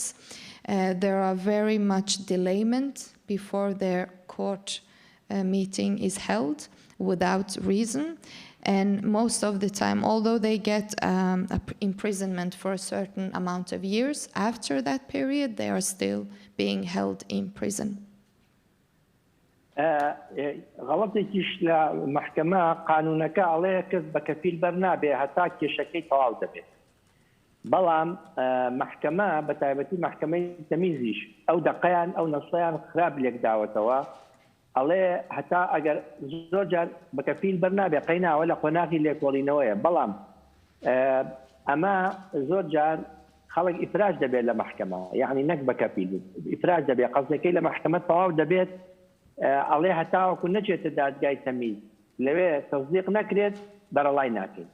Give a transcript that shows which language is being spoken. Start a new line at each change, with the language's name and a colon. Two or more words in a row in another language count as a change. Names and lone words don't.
English: There are very much delayment before their court meeting is held without reason. And most of the time, although they get imprisonment for a certain amount of years, after that period, they are still being held in prison.
Central Kurdish: غەڵەتێکیش لە محکەمە قانونەکە ئەڵەیە کەس بە کەفیل بەرنابێ هەتا کێشەکەی تەواو دەبێت. بەڵام محکەمە بە تایبەتی محکەمەی تەمیزیش ئەو دەقەیان ئەو نەسڵیان خراپ لێک داوەتەوە، ئەڵێ هەتا ئەگەر زۆر جار بە کەفیل بەرنابێ قەیناوە لە قۆناغی لێکۆڵینەوەیە، بەڵام ئەمە زۆر جار خەڵک ئیفراج دەبێت لە محکەمە، یعنی نەک بە کەفیل ئیفراج دەبێت، قەزەکەی لە محکەمە تەواو دەبێت، ئەڵێ هەتاوەکو نەچێتە دادگای تەمیز لەوێ تەصدیق نەکرێت بەرەڵای ناکەیت.